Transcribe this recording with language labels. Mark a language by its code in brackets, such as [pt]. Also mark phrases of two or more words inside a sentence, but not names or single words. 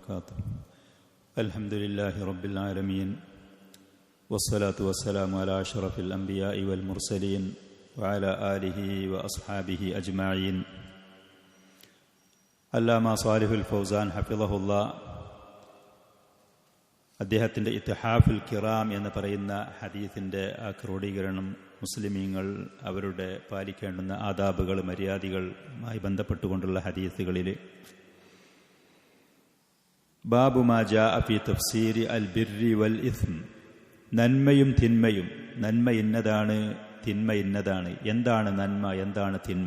[ar] وبركاته. الحمد لله رب العالمين والصلاة والسلام على أشرف الأنبياء والمرسلين وعلى آله وأصحابه أجمعين. [ml] അല്ലാമ സാലിഹുൽ ഫൗസാൻ ഹഫിളഹുല്ലാ അദ്ദേഹത്തിൻ്റെ ഇത്തിഹാഫുൽ കിറാം എന്ന് പറയുന്ന ഹദീസിൻ്റെ ആ ക്രോഡീകരണം മുസ്ലിമീങ്ങൾ അവരുടെ പാലിക്കേണ്ടുന്ന ആദാബുകൾ മര്യാദകളുമായി ബന്ധപ്പെട്ടുകൊണ്ടുള്ള ഹദീസുകളിൽ [ar] باب ما جاء في تفسير البر والإثم, [ml] നന്മയും തിന്മയും, നന്മ ഇന്നതാണ് തിന്മ ഇന്നതാണ്, എന്താണ് നന്മ എന്താണ് തിന്മ.